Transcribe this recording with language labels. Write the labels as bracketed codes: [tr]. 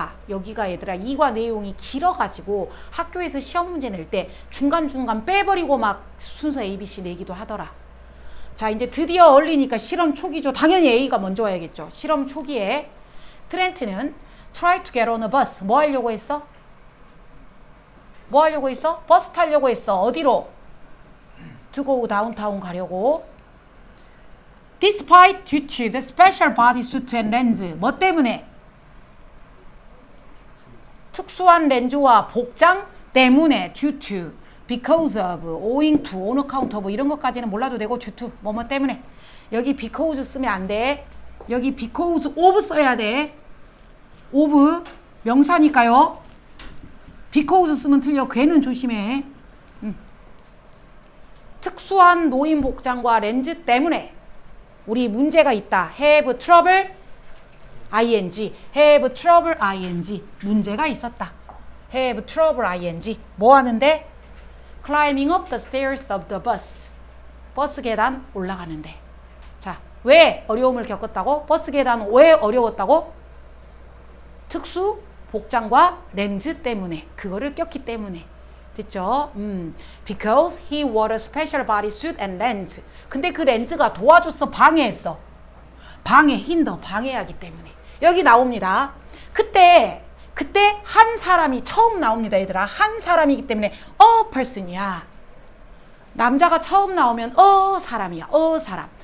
[ko] 여기가 얘들아 이과 내용이 길어가지고 학교에서 시험 문제 낼 때 중간중간 빼버리고 막 순서 ABC 내기도 하더라. 자, 이제 드디어 early니까 실험 초기죠. 당연히 A가 먼저 와야겠죠. 실험 초기에 트렌트는 [en] try to get on a bus. [ko] 뭐 하려고 했어? 뭐 하려고 했어? 버스 타려고 했어. 어디로? [en] To go downtown 가려고. Despite due to the special bodysuit and lens. [ko] 뭐 때문에? 특수한 렌즈와 복장 때문에. [en] due to, because of, owing to, on account of [ko] 이런 것까지는 몰라도 되고 [en] due to, [ko] 뭐뭐 때문에. 여기 because 쓰면 안 돼. 여기 because of 써야 돼. of 명사니까요. because 쓰면 틀려. 걔는 조심해. 특수한 노인 복장과 렌즈 때문에 우리 문제가 있다. [en] have trouble ing. have trouble ing. [ko] 문제가 있었다. [en] have trouble ing. [ko] 뭐 하는데? [en] climbing up the stairs of the bus. [ko] 버스 계단 올라가는데. 자, 왜 어려움을 겪었다고? 버스 계단 왜 어려웠다고? 특수 복장과 렌즈 때문에. 그거를 꼈기 때문에. 됐죠? [en] Because he wore a special bodysuit and lens. [ko] 근데 그 렌즈가 도와줬어? 방해했어? 방해하기 때문에. 여기 나옵니다. 그때 한 사람이 처음 나옵니다, 얘들아. 한 사람이기 때문에 a person이야. 남자가 처음 나오면 사람이야. 사람.